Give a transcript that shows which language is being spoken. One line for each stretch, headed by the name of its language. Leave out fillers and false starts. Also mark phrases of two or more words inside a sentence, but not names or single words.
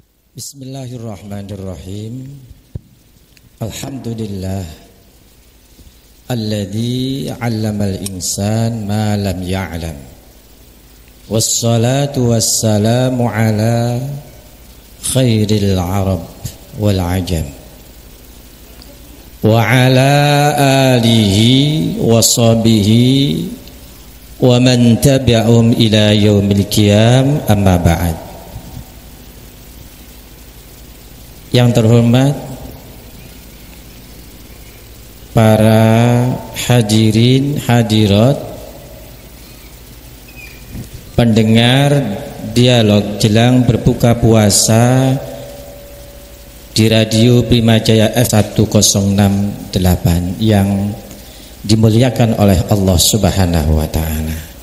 Arabic: بسم الله الرحمن الرحيم. الحمد لله الذي علم الإنسان ما لم يعلم. والصلاة والسلام على خير العرب والعجم. وعلى آله وصحبه ومن تبعهم إلى يوم القيام، أما بعد.
Indonesian: Yang terhormat para hadirin hadirat pendengar dialog jelang berbuka puasa di Radio Prima Jaya F1068 yang dimuliakan oleh
Arabic: الله سبحانه وتعالى.